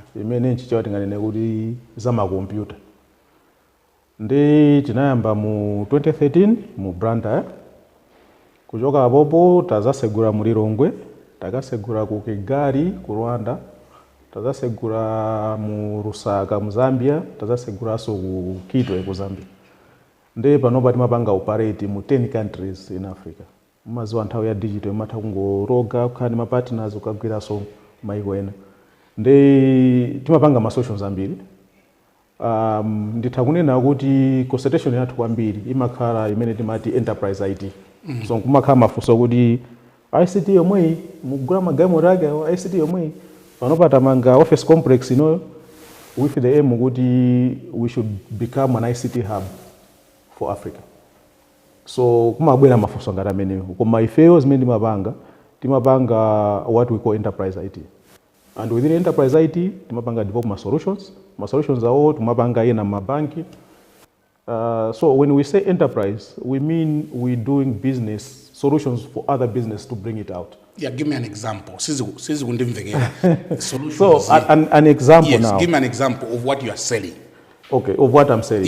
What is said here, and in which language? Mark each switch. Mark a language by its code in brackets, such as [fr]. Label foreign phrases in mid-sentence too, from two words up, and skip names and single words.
[ny] Imene nchichawa tinganene kuti za makompyuta. Ndi tinayamba mu 2013 mu Branda. Kuchoka apopo tazasegura mu Lilongwe, takasegura ku Kigali ku Rwanda, tazasegura mu Lusaka mu Zambia, tazaseguraso ku Kitwe ku Zambia. Ndi panopa timapanga operate mu 10 [en] countries in Africa. [ny] Maziwa nthawi ya digital imatha kungoroga kukhani ma partners ukagwiraso maiko ena. Ndi timapanga ma solutions ambiri. Ndithakunena kuti concentration yathu kwambiri imakhala imene timati [en] enterprise IT. [ny] So kumakhala mafunso kuti ICT yomwe mugula magalimoto ake ICT yomwe panopa tamanga [en] office complex [ny] ino [en] with the aim [ny] kuti [en] we should become an ICT hub for Africa. [ny] So kumabwera mafunso ngati amenewo koma ifeyo zimene timapanga [en] what we call enterprise IT. And within enterprise IT [ny] timapanga develop ma solutions awo timapanga ena mabanki. [en] So when we say enterprise, we mean we doing business solutions for other business to bring it out. Yeah, give me an example. [ny] Sisi kundimvekera. [en] So an example yes, now. Yes, give me an example of what you are selling. Okay, of what I'm selling.